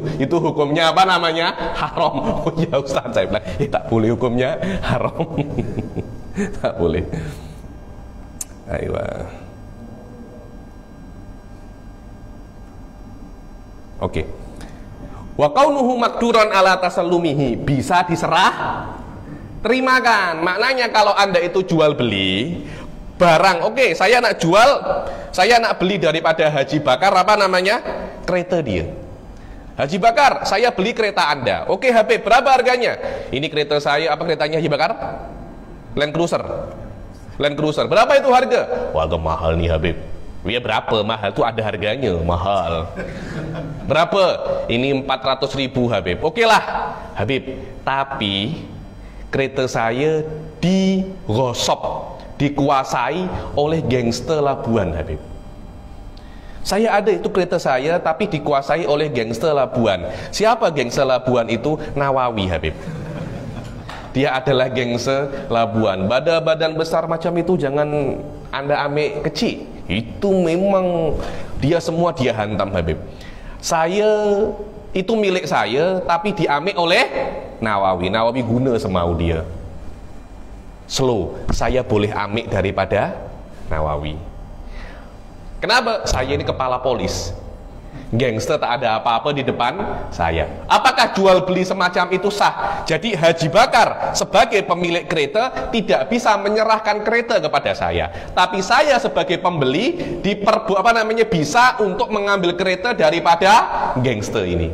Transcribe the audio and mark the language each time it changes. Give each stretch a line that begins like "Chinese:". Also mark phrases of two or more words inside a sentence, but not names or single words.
Malay: Itu hukumnya apa namanya? Haram. Oh ya ustadz, saya bilang, tak boleh, hukumnya haram. Tak boleh. Ayo. Oke.
Arabic: وكونه مقدورا على تسلمه,
Malay: bisa diserah terimakan. Maknanya kalau Anda itu jual beli barang, oke, saya nak beli daripada Haji Bakar kereta dia. Haji Bakar, saya beli kereta Anda. Oke Habib, berapa harganya? Ini kereta saya, apa keretanya Haji Bakar? Land Cruiser. Berapa itu harga? Wah, agak mahal nih Habib. Ya berapa mahal? Itu ada harganya, mahal. Berapa? Ini 400.000 Habib. Oke lah Habib, tapi kereta saya digosok, dikuasai oleh gangster Labuan Habib. Saya ada itu kereta saya, tapi dikuasai oleh gangster Labuan. Siapa gangster Labuan itu? Nawawi Habib. Dia adalah gangster Labuan. Badan besar macam itu jangan Anda ambil kecil. Itu memang dia semua dia hantam Habib. Saya itu milik saya, tapi diambil oleh Nawawi. Nawawi guna semau dia. Slow, saya boleh ambil daripada Nawawi. Kenapa? Saya ini kepala polis. Gangster tak ada apa-apa di depan saya. Apakah jual beli semacam itu sah? Jadi Haji Bakar sebagai pemilik kereta tidak bisa menyerahkan kereta kepada saya, tapi saya sebagai pembeli bisa untuk mengambil kereta daripada gangster ini.